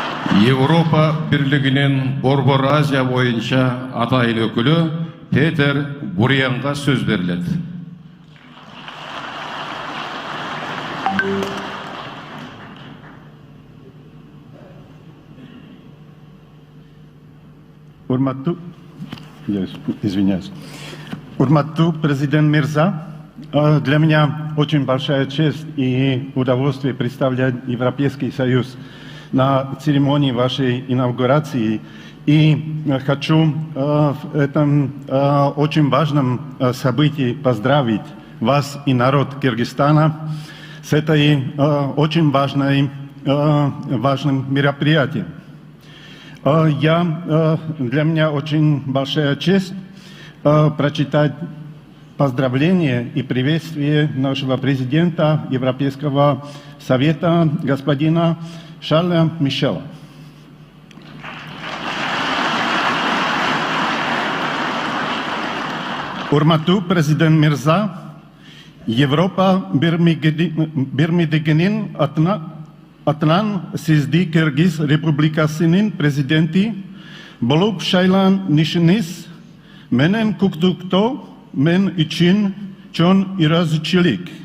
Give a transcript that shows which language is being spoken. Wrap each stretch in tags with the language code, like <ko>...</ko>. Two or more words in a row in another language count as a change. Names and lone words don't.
<ky>Европа Бирлигинин Борбор Азия боюнча атайын өкүлү Петер Бурянга сөз берилет. Урматту президент</ky> <ru>Мирза, для меня очень большая честь и удовольствие представлять Европейский Союз на церемонии вашей инаугурации. И хочу в этом очень важном событии поздравить вас и народ Кыргызстана с этой очень важным мероприятием. Для меня очень большая честь прочитать поздравления и приветствие нашего президента Европейского Совета господина Шарля Мишела.</ru> <ky>Урматту президент Мирза, Европа Бирмидегенин Атнан Сизди Кыргыз Республикасынын президенти болуп шайланышыңыз менен куттуктоо мен үчүн чоң ыраазычылык.</ky>